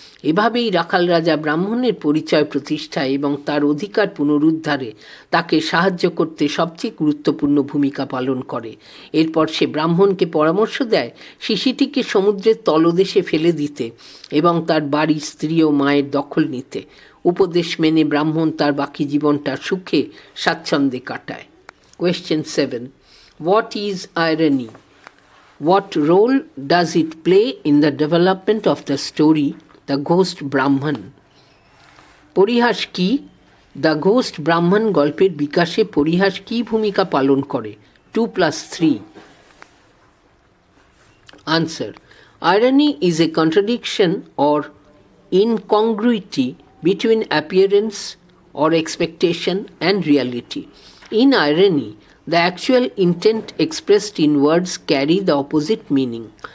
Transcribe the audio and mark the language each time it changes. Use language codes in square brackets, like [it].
[bn] এভাবেই রাখাল রাজা ব্রাহ্মণের পরিচয় প্রতিষ্ঠায় এবং তার অধিকার পুনরুদ্ধারে তাকে সাহায্য করতে সবচেয়ে গুরুত্বপূর্ণ ভূমিকা পালন করে। এরপর সে ব্রাহ্মণকে পরামর্শ দেয় শিশিটিকে সমুদ্রের তলদেশে ফেলে দিতে এবং তার বাড়ি, স্ত্রী ও মায়ের দখল নিতে। উপদেশ মেনে ব্রাহ্মণ তার বাকি জীবনটা সুখে স্বাচ্ছন্দ্যে কাটায়। [en] Question 7. What is irony? What role does it play in the development of the story The Ghost Brahman? [bn] পরিহাস কি? দ্য ঘোস্ট ব্রাহ্মণ গল্পের বিকাশে পরিহাস কি ভূমিকা পালন করে? [en] 2+3. Answer. Irony is a contradiction or incongruity between appearance or expectation and reality. In irony, the actual intent expressed in words carry the opposite meaning.